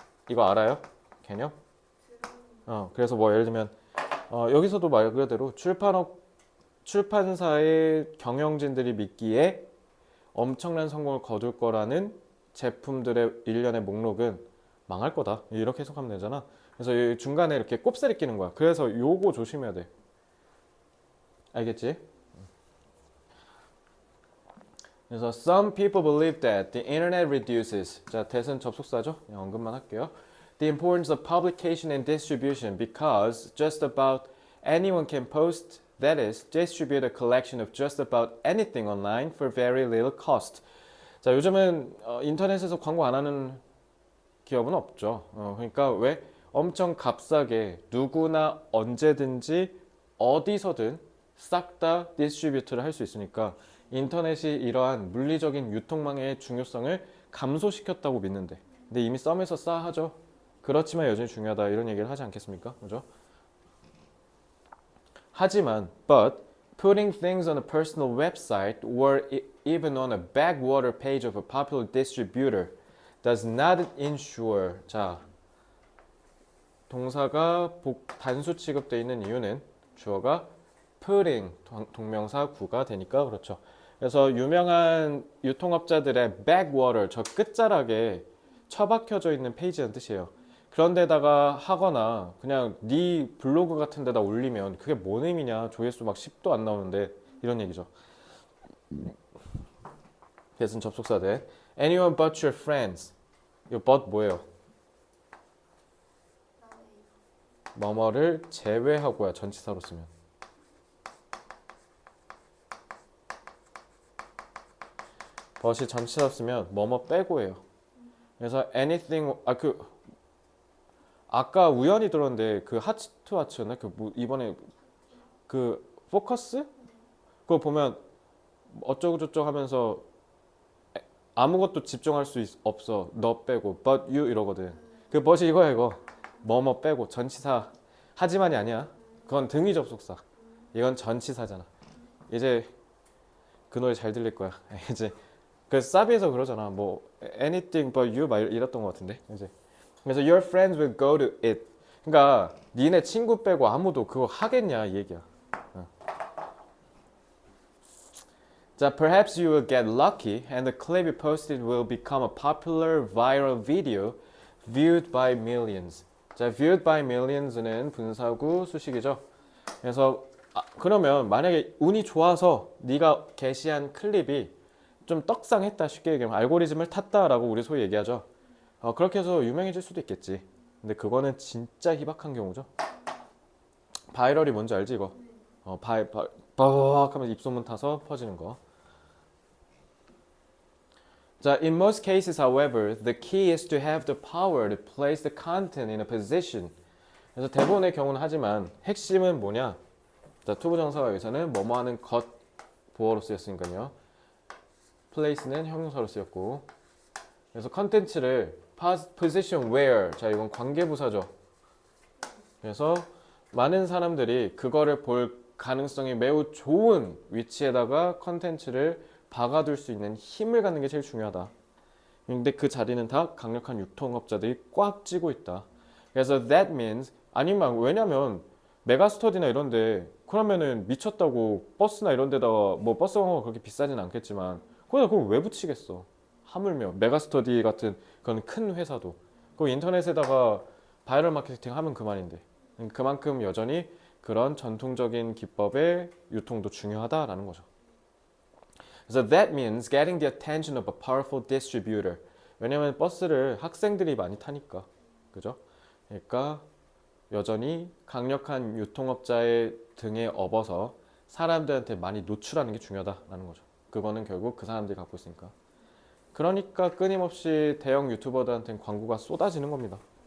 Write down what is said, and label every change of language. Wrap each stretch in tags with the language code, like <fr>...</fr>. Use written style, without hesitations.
<ko>이거 알아요? 개념? 그래서 뭐 예를 들면 여기서도 말 그대로 출판사의 경영진들이 믿기에 엄청난 성공을 거둘 거라는 제품들의 일련의 목록은 망할 거다. 이렇게 해석하면 되잖아. 그래서 이 중간에 이렇게 꼽사리 끼는 거야. 그래서 요거 조심해야 돼. 알겠지? 그래서</ko> <en>some people believe that the internet reduces.</en> <ko>자, 대선 접속사죠? 그냥 언급만 할게요.</ko> <en>The importance of publication and distribution because just about anyone can post, that is, distribute a collection of just about anything online for very little cost.</en> <ko>자, 요즘은 인터넷에서 광고 안 하는 기업은 없죠. 그러니까 왜? 엄청 값싸게 누구나 언제든지 어디서든 싹 다 디스트리뷰트를 할 수 있으니까 인터넷이 이러한 물리적인 유통망의 중요성을 감소시켰다고 믿는데 근데 이미 썸에서 싸하죠. 그렇지만 여전히 중요하다 이런 얘기를 하지 않겠습니까? 그죠? 하지만</ko> <en>but putting things on a personal website or even on a backwater page of a popular distributor does not ensure.</en> <ko>자, 동사가 단수 취급되어 있는 이유는 주어가 putting 동명사 구가 되니까 그렇죠. 그래서 유명한 유통업자들의 backwater 저 끝자락에 처박혀져 있는 페이지라는 뜻이에요. 그런데다가 하거나 그냥 네 블로그 같은 데다 올리면 그게 뭔 의미냐. 조회수 막 10도 안 나오는데 이런 얘기죠. 대신 접속사 대</ko> <en>anyone but your friends.</en> <ko>이 but 뭐예요? 뭐뭐를 제외하고야 전치사로 쓰면. but이 전치사로 쓰면 뭐뭐 빼고예요. 그래서 anything 아까 우연히 들었는데 그 하츠 투 하츠였나? 이번에 그 포커스? 그거 보면 어쩌고 저쩌고 하면서 아무것도 집중할 수 없어. 너 빼고</ko> <en>but you</en> <ko>이러거든. 그 but이 이거야 이거. 뭐뭐 빼고 전치사. 하지만이 아니야. 그건 등위 접속사. 이건 전치사잖아. 이제 그 노래 잘 들릴 거야. 이제 그 사비에서 그러잖아. 뭐</ko> <en>anything but you</en> <ko>막 이랬던 것 같은데. 이제 그래서</ko> <en>your friends will go to it.</en> <ko>그러니까 니네 친구 빼고 아무도 그거 하겠냐 이 얘기야.</ko> <en>자, perhaps you will get lucky and the clip you posted will become a popular viral video viewed by millions.</en> <ko>자, viewed by millions는 분사구 수식이죠. 그래서 그러면 만약에 운이 좋아서 네가 게시한 클립이 좀 떡상했다 쉽게 얘기하면 알고리즘을 탔다라고 우리 소위 얘기하죠. 그렇게 해서 유명해질 수도 있겠지. 근데 그거는 진짜 희박한 경우죠. 바이럴이 뭔지 알지 이거? 빡 하면 입소문 타서 퍼지는 거.</ko> <en>자, in most cases, however, the key is to have the power to place the content in a position.</en> <ko>그래서 대부분의 경우는 하지만 핵심은 뭐냐? 자, 투부정사가 여기서는 뭐뭐 하는 것 보어로 쓰였으니까요. place는 형용사로 쓰였고, 그래서 컨텐츠를</ko> <en>position where,</en> <ko>자 이건 관계부사죠. 그래서 많은 사람들이 그거를 볼 가능성이 매우 좋은 위치에다가 컨텐츠를 박아둘 수 있는 힘을 갖는 게 제일 중요하다. 근데 그 자리는 다 강력한 유통업자들이 꽉 쥐고 있다. 그래서</ko> <en>that means</en> <ko>아니면 왜냐면 메가스터디나 이런데 그러면은 미쳤다고 버스나 이런 데다가 뭐 버스 광고가 그렇게 비싸진 않겠지만 그걸 왜 붙이겠어. 하물며 메가스터디 같은 그런 큰 회사도 그 인터넷에다가 바이럴 마케팅 하면 그만인데 그만큼 여전히 그런 전통적인 기법의 유통도 중요하다라는 거죠. 그래서</ko> <en>that means getting the attention of a powerful distributor.</en> <ko>왜냐면 버스를 학생들이 많이 타니까. 그죠? 그러니까 여전히 강력한 유통업자의 등에 업어서 사람들한테 많이 노출하는 게 중요하다라는 거죠. 그거는 결국 그 사람들이 갖고 있으니까. 그러니까 끊임없이 대형 유튜버들한테는 광고가 쏟아지는 겁니다.</ko>